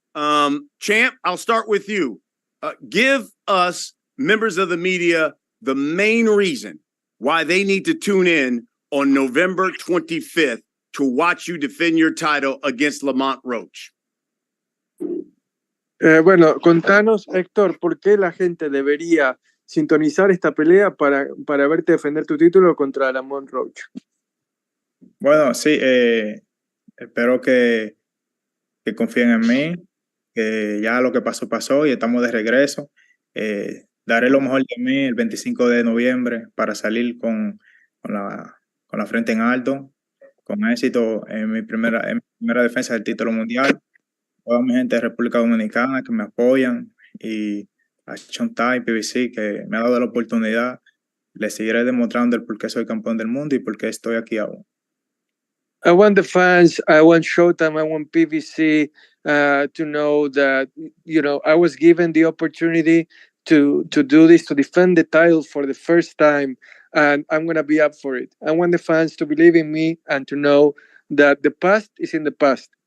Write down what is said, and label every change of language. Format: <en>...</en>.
<en>Champ, I'll start with you. Give us, members of the media, the main reason why they need to tune in on November 25th to watch you defend your title against Lamont Roach.</en> <es>Bueno, contanos, Héctor, ¿por qué la gente debería sintonizar esta pelea para verte defender tu título contra Lamont Roach? Bueno, sí, espero que confíen en mí, que ya lo que pasó, pasó y estamos de regreso. Daré lo mejor de mí el 25 de noviembre para salir con la frente en alto, con éxito en mi primera defensa del título mundial. Toda mi gente de República Dominicana que me apoyan y a SHOWTIME PPV que me ha dado la oportunidad, les seguiré demostrando el por qué soy campeón del mundo y por qué estoy aquí aún.</es> <en>I want the fans, I want Showtime, I want PVC to know that, I was given the opportunity to do this, to defend the title for the first time, and I'm going to be up for it. I want the fans to believe in me and to know that the past is in the past.</en>